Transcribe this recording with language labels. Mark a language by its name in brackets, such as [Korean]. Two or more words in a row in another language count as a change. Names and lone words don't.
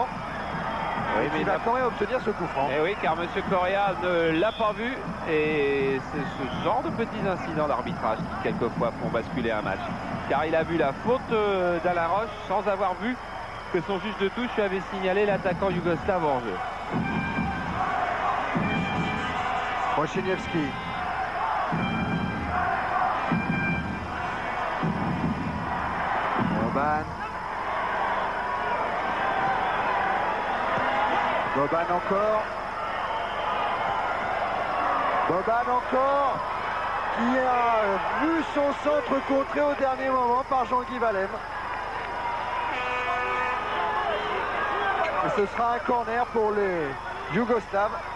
[French] Oui, mais il va quand même obtenir ce coup franc. Et oui, car M. Correa ne l'a pas vu. Et c'est ce genre de petits incidents d'arbitrage qui quelquefois font basculer un match. Car il a vu la faute d'Alain Roche sans avoir vu que son juge de touche avait signalé l'attaquant yougoslave hors jeu. Prochiniewski. Boban. Boban encore. Boban encore. Qui a vu son centre contré au dernier moment par Jean-Guy Valem. Et ce sera un corner pour les Yougoslaves.